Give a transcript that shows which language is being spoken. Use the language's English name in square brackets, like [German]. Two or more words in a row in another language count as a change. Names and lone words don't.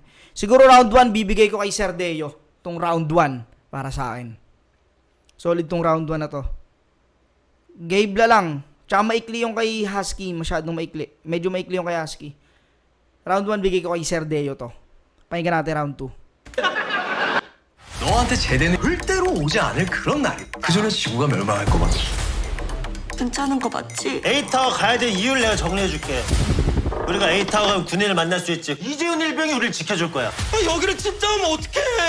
[Filipino] Siguro round 1 bibigay ko kay Sir Deo, tong round 1 para sa akin. Solid tong round 1 na to. Gabe lang. Tsaka maikli yung kay Husky, masyadong maikli. Medyo maikli yung kay Husky. Round 1 bigay ko kay Sir Deo to. pakinggan natin round 2. [Korean] 너한테 제대는 절대로 오지 않을 그런 날이. 그 전에 지구 가면 얼마나 할 거 봐. 괜찮은 거 맞지? A타워 가야 될 이유를 내가 정리해줄게. 우리가 A타워 가면 군인을 만날 수 있지. 이재훈 일병이 우리를 지켜줄 거야. 여기를 침투하면 어떡해!